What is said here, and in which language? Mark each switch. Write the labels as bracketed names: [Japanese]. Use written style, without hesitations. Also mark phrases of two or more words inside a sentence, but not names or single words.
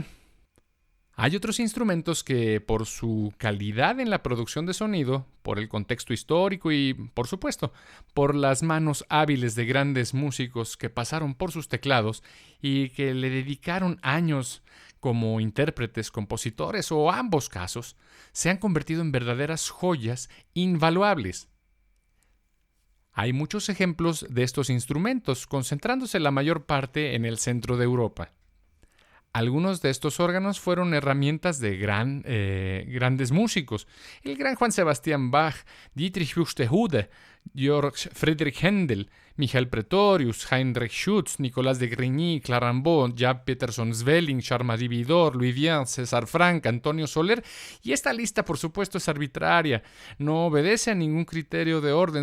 [Spanish] Hay otros instrumentos que, por su calidad en la producción de sonido, por el contexto histórico y, por supuesto, por las manos hábiles de grandes músicos que pasaron por sus teclados y que le dedicaron años como intérpretes, compositores o ambos casos, se han convertido en verdaderas joyas invaluables. Hay muchos ejemplos de estos instrumentos, concentrándose la mayor parte en el centro de Europa. Algunos de estos órganos fueron herramientas de grandes músicos. El gran Juan Sebastian Bach, Dietrich Buxtehude, Georg Friedrich Händel, Michael Pretorius, Heinrich Schütz, Nicolas de Grigny, Clara Rimbaud, Jan Peterson Svelling, Charles-Marie Widor, Louis Vian, César Franck, Antonio Soler. Y esta lista, por supuesto, es arbitraria. No obedece a ningún criterio de orden.